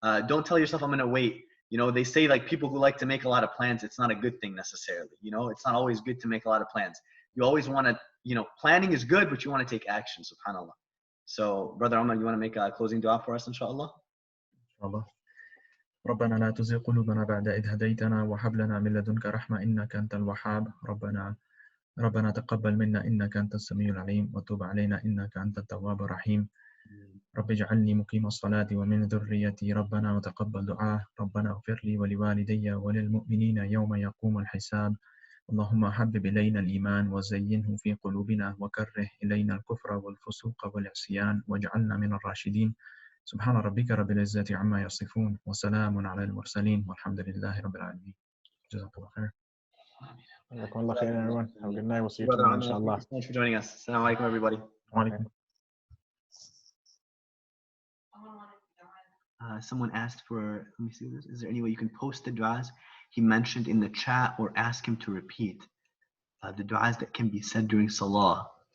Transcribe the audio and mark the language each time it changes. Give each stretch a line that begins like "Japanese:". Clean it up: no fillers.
English: Don't tell yourself I'm going to wait. They say, like, people who like to make a lot of plans, it's not a good thing necessarily. It's not always good to make a lot of plans. You always want to, planning is good, but you want to take action, subhanAllah. So, Brother Omar, you want to make a closing dua for us, inshallah? Inshallah.
Arabic: ربنا لا تزغ قلوبنا بعد إذ هديتنا وهب لنا من لدنك رحمة إنك أنت الوهاب ربنا تقبل منا إنك أنت السميع العليم وتب علينا إنك أنت التواب الرحيم رب اجعلني مقيم الصلاة ومن ذريتي ربنا وتقبل دعاء ربنا اغفر لي ولوالدي وللمؤمنين يوم يقوم الحساب اللهم حبب إلينا الإيمان وزينه في قلوبنا وكره إلينا الكفر والفسوق والعصيان واجعلنا من الراشدين سبحان ربك رب العزة عما يصفون وسلام على المرسلين والحمد لله رب العالمين. جزاك الله خير.
English: Jazakumullah khairan, everyone. Have a good night. We'll see you tomorrow, inshallah. Thanks so much for joining us. Assalamu alaikum, everybody. Someone asked for, let me see this. Is there any way you can post the du'as he mentioned in the chat, or ask him to repeat the du'as that can be said during salah?